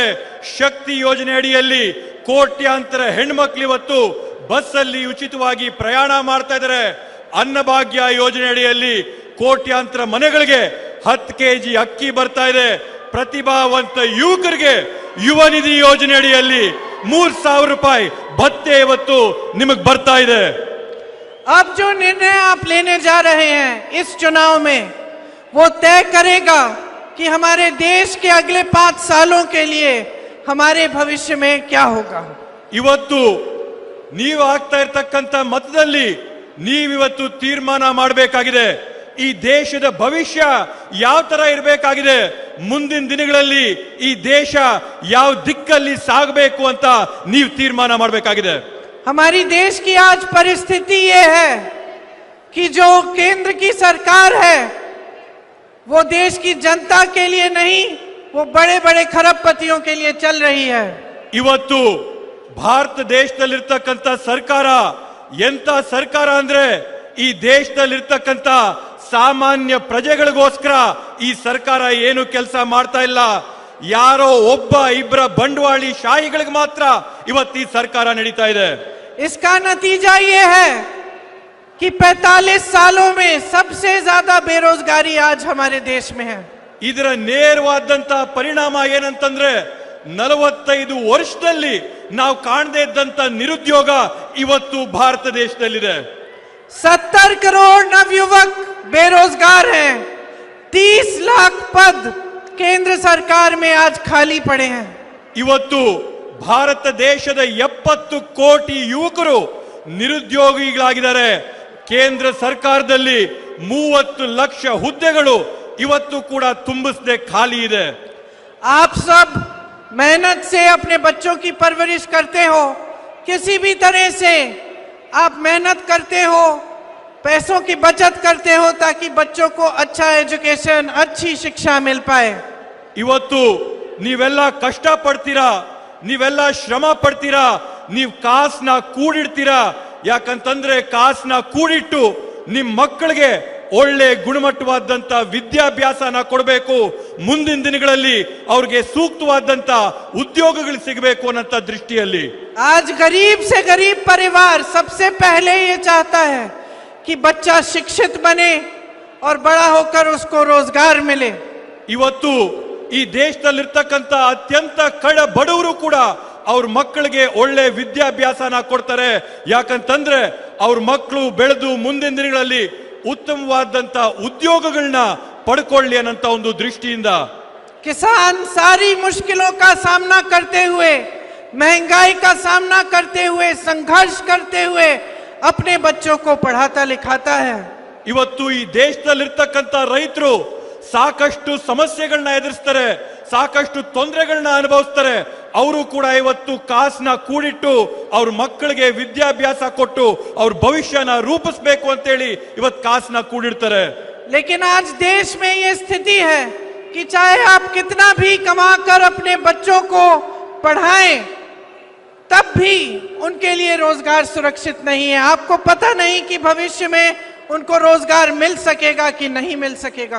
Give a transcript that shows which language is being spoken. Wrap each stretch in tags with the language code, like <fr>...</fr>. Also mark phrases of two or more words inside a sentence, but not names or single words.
<kn>ಶಕ್ತಿ ಯೋಜನೆ ಅಡಿಯಲ್ಲಿ ಕೋಟ್ಯಾಂತರ ಹೆಣ್ಮಕ್ಳು ಇವತ್ತು ಬಸ್ ಅಲ್ಲಿ ಉಚಿತವಾಗಿ ಪ್ರಯಾಣ ಮಾಡ್ತಾ ಇದ್ದಾರೆ। ಅನ್ನಭಾಗ್ಯ ಯೋಜನೆ ಅಡಿಯಲ್ಲಿ ಕೋಟ್ಯಾಂತರ ಮನೆಗಳಿಗೆ 10 ಕೆಜಿ ಅಕ್ಕಿ ಬರ್ತಾ ಇದೆ. ಪ್ರತಿಭಾವಂತ ಯುವಕರಿಗೆ ಯುವ ನಿಧಿ ಯೋಜನೆ ಅಡಿಯಲ್ಲಿ 3,000 ರೂಪಾಯಿ ಭತ್ಯೆ ಇವತ್ತು ನಿಮಗೆ ಬರ್ತಾ ಇದೆ.</kn> <hi>अब जो निर्णय आप लेने जा रहे हैं इस चुनाव में, वो तय करेगा कि हमारे देश के अगले 5 सालों के लिए हमारे भविष्य में क्या होगा.</hi> <kn>ಇವತ್ತು ನೀವು ಆಗ್ತಾ ಇರತಕ್ಕಂತ ಮತದಲ್ಲಿ ನೀವಿವತ್ತು ತೀರ್ಮಾನ ಮಾಡಬೇಕಾಗಿದೆ. ಈ ದೇಶದ ಭವಿಷ್ಯ ಯಾವ ತರ ಇರಬೇಕಾಗಿದೆ, ಮುಂದಿನ ದಿನಗಳಲ್ಲಿ ಈ ದೇಶ ಯಾವ ದಿಕ್ಕಲ್ಲಿ ಸಾಗಬೇಕು ಅಂತ ನೀವು ತೀರ್ಮಾನ ಮಾಡಬೇಕಾಗಿದೆ.</kn> <hi>हमारी देश की आज परिस्थिति ये है कि जो केंद्र की सरकार है वो देश की जनता के लिए नहीं, वो बड़े बड़े खरबपतियों के लिए चल रही है.</hi> <kn>ಇವತ್ತು ಭಾರತ ದೇಶದಲ್ಲಿರ್ತಕ್ಕಂಥ ಸರ್ಕಾರ ಎಂತ ಸರ್ಕಾರ ಅಂದ್ರೆ ಈ ದೇಶದಲ್ಲಿರ್ತಕ್ಕಂಥ ಸಾಮಾನ್ಯ ಪ್ರಜೆಗಳಿಗೋಸ್ಕರ ಈ ಸರ್ಕಾರ ಏನು ಕೆಲಸ ಮಾಡ್ತಾ ಇಲ್ಲ. ಯಾರೋ ಒಬ್ಬ ಇಬ್ಬರ ಬಂಡವಾಳಿ ಶಾಹಿಗಳಿಗೆ ಮಾತ್ರ ಇವತ್ತು ಈ ಸರ್ಕಾರ ನಡೀತಾ ಇದೆ.</kn> <hi>इसका नतीजा ये है कि 45 सालों में सबसे ज्यादा बेरोजगारी आज हमारे देश में है.</hi> <kn>ಇದರ ನೇರವಾದಂತ ಪರಿಣಾಮ ಏನಂತಂದ್ರೆ 45 ವರ್ಷದಲ್ಲಿ ನಾವು ಕಾಣದೇ ಇದ್ದಂತ ನಿರುದ್ಯೋಗ ಇವತ್ತು ಭಾರತ ದೇಶದಲ್ಲಿದೆ.</kn> <hi>70 करोड़ नवयुवक बेरोजगार हैं. 30 लाख पद केंद्र सरकार में आज खाली पड़े हैं.</hi> <kn>ಇವತ್ತು ಭಾರತ ದೇಶದ 70 ಕೋಟಿ ಯುವಕರು ನಿರುದ್ಯೋಗಿಗಳಾಗಿದ್ದಾರೆ. ಕೇಂದ್ರ ಸರ್ಕಾರದಲ್ಲಿ 30 ಲಕ್ಷ ಹುದ್ದೆಗಳು ಇವತ್ತು ಕೂಡ ತುಂಬಿಸದೆ ಖಾಲಿ ಇದೆ.</kn> <hi>आप सब मेहनत से अपने बच्चों की परवरिश करते हो, किसी भी तरह से आप मेहनत करते हो, पैसों की बचत करते हो ताकि बच्चों को अच्छा एजुकेशन, अच्छी शिक्षा मिल पाए.</hi> <kn>ಇವತ್ತು ನೀವೆಲ್ಲ ಕಷ್ಟ ಪಡ್ತೀರಾ, ನೀವೆಲ್ಲ ಶ್ರಮ ಪಡ್ತೀರಾ, ನೀವು ಕಾಸನ್ನ ಕೂಡಿಡ್ತೀರಾ. ಯಾಕಂತಂದ್ರೆ ಕಾಸನ್ನ ಕೂಡಿಟ್ಟು ನಿಮ್ ಮಕ್ಕಳಿಗೆ ಒಳ್ಳೆ ಗುಣಮಟ್ಟವಾದಂತ ವಿದ್ಯಾಭ್ಯಾಸನ ಕೊಡಬೇಕು, ಮುಂದಿನ ದಿನಗಳಲ್ಲಿ ಅವ್ರಿಗೆ ಸೂಕ್ತವಾದಂತ ಉದ್ಯೋಗಗಳು ಸಿಗಬೇಕು ಅನ್ನೋ ದೃಷ್ಟಿಯಲ್ಲಿ</kn> <hi>आज गरीब से गरीब परिवार सबसे पहले ये चाहता है कि बच्चा शिक्षित बने और बड़ा होकर उसको रोजगार मिले.</hi> <kn>ಇವತ್ತು ಈ ದೇಶದಲ್ಲಿರ್ತಕ್ಕಂಥ ಅತ್ಯಂತ ಕಡ ಬಡವರು ಕೂಡ ಅವ್ರ ಮಕ್ಕಳಿಗೆ ಒಳ್ಳೆ ವಿದ್ಯಾಭ್ಯಾಸನ ಕೊಡ್ತಾರೆ. ಯಾಕಂತಂದ್ರೆ ಅವ್ರ ಮಕ್ಕಳು ಬೆಳೆದು ಮುಂದಿನ ದಿನಗಳಲ್ಲಿ ಉತ್ತಮವಾದಂತ ಉದ್ಯೋಗಗಳನ್ನ ಪಡ್ಕೊಳ್ಳಿ ಅನ್ನಂತ ಒಂದು ದೃಷ್ಟಿಯಿಂದ</kn> <hi>किसान सारी मुश्किलों का सामना करते हुए, महंगाई का सामना करते हुए, संघर्ष करते हुए अपने बच्चों को पढ़ाता लिखाता है.</hi> <kn>ಇವತ್ತು ಈ ದೇಶದಲ್ಲಿರ್ತಕ್ಕಂಥ ರೈತರು ಸಾಕಷ್ಟು ಸಮಸ್ಯೆಗಳನ್ನ ಎದುರಿಸ್ತಾರೆ, ಸಾಕಷ್ಟು ತೊಂದರೆಗಳನ್ನ ಅನುಭವಿಸ್ತಾರೆ. ಅವರು ಕೂಡ ಇವತ್ತು ಕಾಸನ್ನ ಕೂಡಿಟ್ಟು ಅವ್ರ ಮಕ್ಕಳಿಗೆ ವಿದ್ಯಾಭ್ಯಾಸ ಕೊಟ್ಟು ಅವ್ರ ಭವಿಷ್ಯನ ರೂಪಿಸಬೇಕು ಅಂತೇಳಿ ಇವತ್ತು ಕಾಸನ್ನ ಕೂಡಿಡ್ತಾರೆ.</kn> <hi>लेकिन आज देश में ये स्थिति है कि चाहे आप कितना भी कमाकर अपने बच्चों को पढ़ाएं, तब भी उनके लिए रोजगार सुरक्षित नहीं है. आपको पता नहीं कि भविष्य में उनको रोजगार मिल सकेगा कि नहीं मिल सकेगा.</hi>